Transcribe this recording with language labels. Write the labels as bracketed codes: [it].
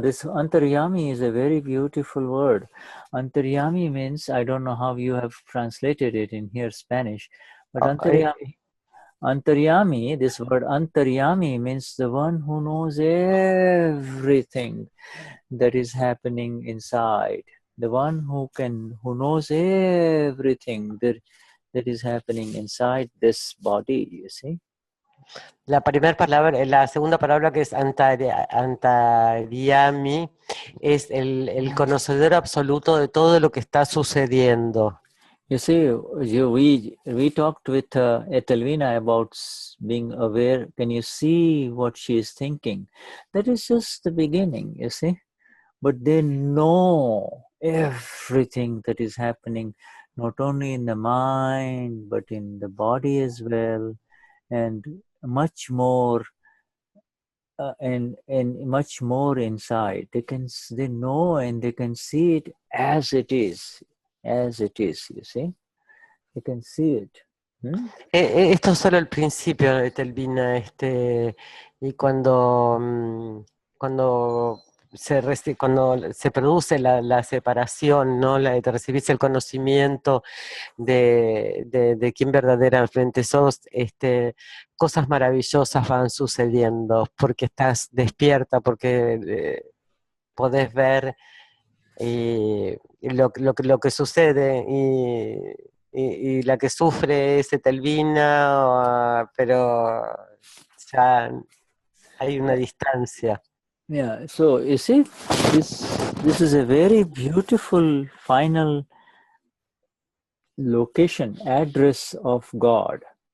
[en] This Antaryami is a very beautiful word. Antaryami means, I don't know how you have translated it in here, Spanish, but Antaryami, this word Antaryami means the one who knows everything that is happening inside. The one who knows everything that is happening inside this body, you see. [es] La segunda palabra que es Antaryami es el conocedor absoluto de todo lo que está sucediendo. [en] You see, we talked with Etelvina about being aware. Can you see what she is thinking? That is just the beginning, you see. But they know everything that is happening, not only in the mind, but in the body as well, and much more, and much more inside. They know and they can see it as it is, you see. You can see it. [es] Esto es solo el principio, Etelvina, y cuando se produce la separación, ¿no? De recibirse el conocimiento de quién verdaderamente sos, cosas maravillosas van sucediendo, porque estás despierta, porque podés ver lo que sucede, y la que sufre es Etelvina, pero ya hay una distancia. [en] Yeah, so you see, this is a very beautiful final location, address of God.